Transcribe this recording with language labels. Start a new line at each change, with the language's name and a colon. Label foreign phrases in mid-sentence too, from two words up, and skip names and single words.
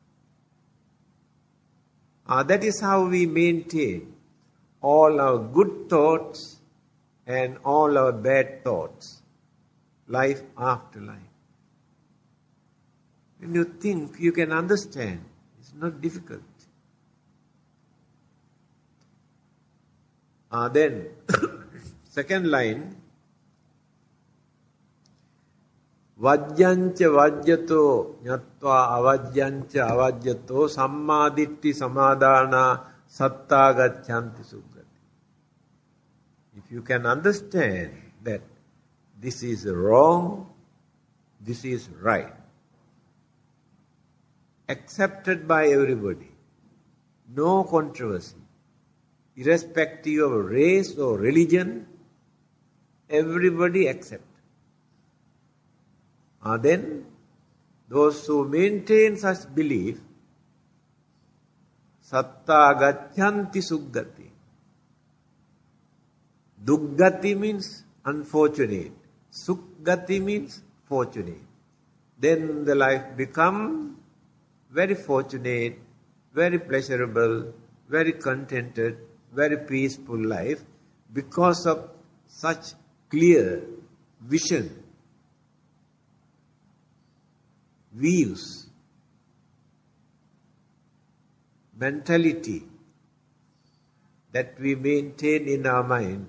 English: That is how we maintain all our good thoughts and all our bad thoughts, life after life. When you think, you can understand. It's not difficult. Then, second line,
Pali: vajjancha vajjato nyatva avajjancha avajjato sammaditthi samadana satta gacchanti suggati.
English: If you can understand that this is wrong, this is right, accepted by everybody, no controversy, irrespective of race or religion, everybody accepts. Then those who maintain such belief,
Pali: satta gacchanti suggati.
English: Duggati means unfortunate. Suggati means fortunate. Then the life becomes very fortunate, very pleasurable, very contented, very peaceful life because of such clear vision, views, mentality that we maintain in our mind.